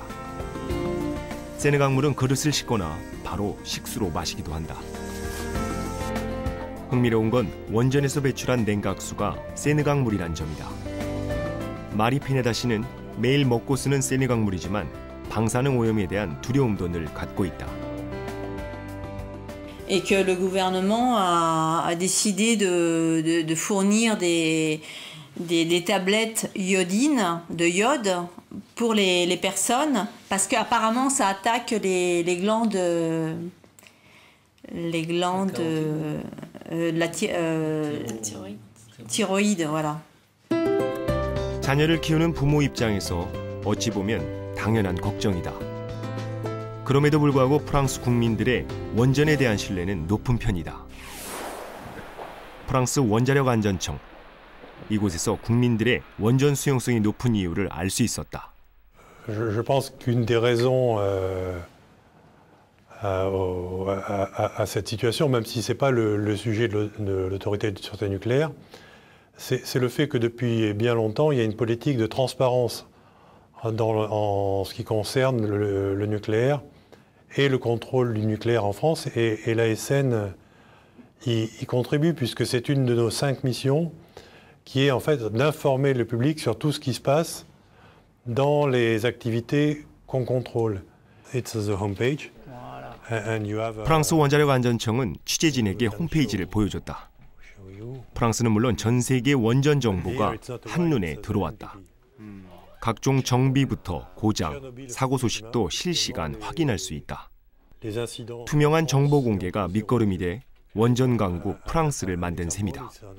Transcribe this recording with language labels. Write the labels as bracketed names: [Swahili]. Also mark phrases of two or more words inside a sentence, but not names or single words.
[Korean] 세느강물은 그릇을 씻거나 바로 식수로 마시기도 한다. 흥미로운 건 원전에서 배출한 냉각수가 세느강물이란 점이다. 마리 피네다 씨는 매일 먹고 쓰는 세느강물이지만 방사능 오염에 대한 두려움도 늘 갖고 있다. [French] Et que le gouvernement a décidé de fournir des tablettes iodines, de iode, pour les personnes, parce qu'apparemment ça attaque les glandes, la thyroïde, voilà. [Korean] 자녀를 키우는 부모 입장에서 어찌 보면 당연한 걱정이다. 그럼에도 불구하고 프랑스 국민들의 원전에 대한 신뢰는 높은 편이다. 프랑스 원자력 안전청. 이곳에서 국민들의 원전 수용성이 높은 이유를 알 수 있었다. [French] Je pense qu'une des raisons à cette situation, même si ce n'est pas le sujet de l'autorité de sûreté nucléaire, c'est le fait que depuis bien longtemps, il y a une politique de transparence en ce qui concerne le nucléaire et le contrôle du nucléaire en France. Et l'ASN y contribue, puisque c'est une de nos 5 missions, qui est en fait d'informer le public sur tout ce qui se passe dans les activités qu'on contrôle. [English] It's the homepage. And you have, [Korean] 프랑스 원자력 안전청은 취재진에게 홈페이지를 보여줬다. 프랑스는 물론 전 세계 원전 정보가 한눈에 들어왔다. 각종 정비부터 고장, 사고 소식도 실시간 확인할 수 있다. 투명한 정보 공개가 밑거름이 돼 원전 강국 프랑스를 만든 셈이다.